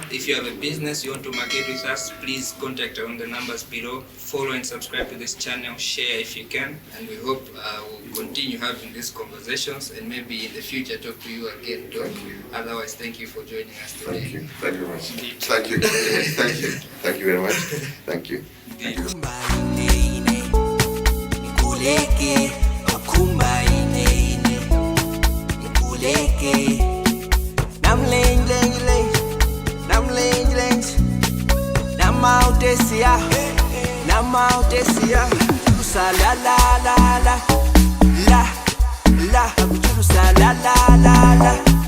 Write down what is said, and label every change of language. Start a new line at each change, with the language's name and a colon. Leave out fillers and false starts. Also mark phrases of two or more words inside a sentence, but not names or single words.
English: If you have a business you want to market with us, please contact on the numbers below. Follow and subscribe to this channel. Share if you can. And we hope we'll continue having these conversations and maybe in the future talk to you again, Doc. Otherwise, thank you for joining us today. Thank you. Thank you very much. Thank you. Thank you. Thank you very much. Thank you. Kuleke, akumba ine, kuleke. Nam leng leng leng, nam leng leng. Nam out esia, nam out esia. Sa la la la la, la la. Sa la la la la.